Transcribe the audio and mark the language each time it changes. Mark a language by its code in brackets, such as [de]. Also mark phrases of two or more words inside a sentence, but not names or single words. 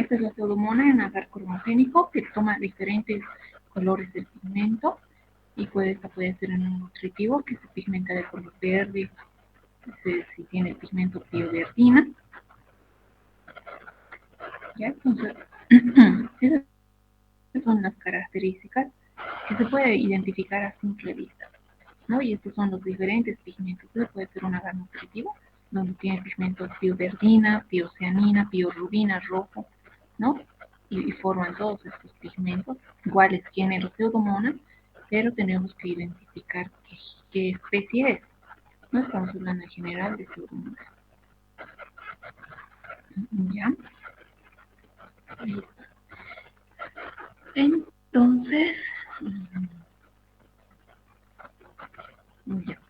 [es] Esta es la pseudomona en agar cromogénico que toma diferentes colores del pigmento y esta puede ser en un nutritivo que se pigmenta de color verde, si tiene pigmento pioverdina. ¿Ya? Entonces, esas son las características que se puede identificar a simple vista, ¿no? Y estos son los diferentes pigmentos. Entonces puede ser un agar nutritivo, donde tiene pigmentos pioverdina, piocianina, piorubina, rojo, ¿no? Y forman todos estos pigmentos, iguales géneros pseudomonas, pero tenemos que identificar qué especie es. No estamos hablando en general de pseudomonas. ¿Ya? Entonces, ya.